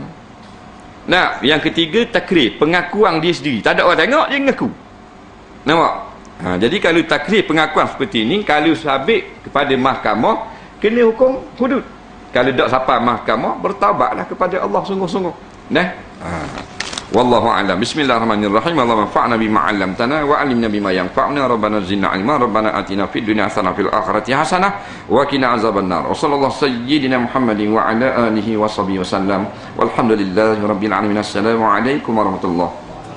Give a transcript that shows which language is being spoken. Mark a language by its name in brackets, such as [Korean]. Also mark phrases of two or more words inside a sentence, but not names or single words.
[Malay] Nah, yang ketiga takrir, pengakuan dia sendiri. Tak ada orang tengok, dia mengaku. Nampak? Jadi kalau takrir pengakuan seperti ini, kalau sabit kepada mahkamah, kena hukum hudud. Kalau tak sampai mahkamah, bertaubatlah kepada Allah sungguh-sungguh. Nah. [Arabic] والله أعلم. بسم الله الرحمن الرحيم. اللهم انفعنا بما علمتنا وعلمنا بما ينفعنا. ربنا زدنا علما. ربنا آتنا في الدنيا حسنة في الآخرة حسنة وقنا عذاب النار. وصلى الله سيدنا محمد وعلى آله وصحبه وسلم. والحمد لله رب العالمين. السلام عليكم ورحمة الله